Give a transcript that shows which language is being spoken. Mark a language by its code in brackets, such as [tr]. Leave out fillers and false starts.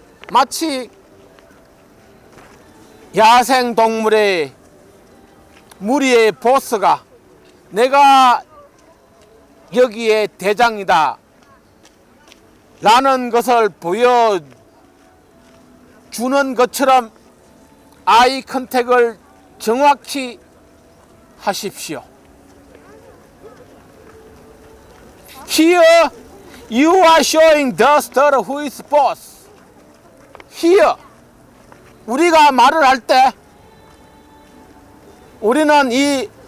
[ko] 마치 야생 동물의 무리의 보스가 내가 여기에 대장이다 라는 것을 보여주는 것처럼 아이 컨택을 정확히 하십시오. [en] Here you are showing the star who is boss. [ko] Here 우리가 말을 할 때 우리는 이